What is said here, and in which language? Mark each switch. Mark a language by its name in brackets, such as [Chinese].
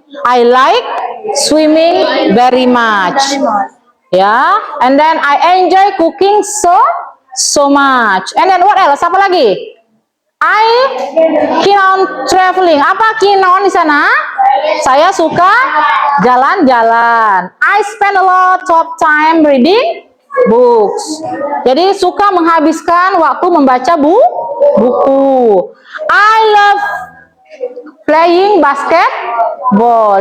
[English] I like swimming very much. Ya, and then I enjoy cooking so much. And then what else? [Indonesian] Apa lagi? [English] I keen on traveling. [Indonesian] Apa [English] keen on [Indonesian] di sana? Saya suka jalan-jalan. [English] I spend a lot of time reading books. [Indonesian] Jadi suka menghabiskan waktu membaca buku. [English] I love playing basketball.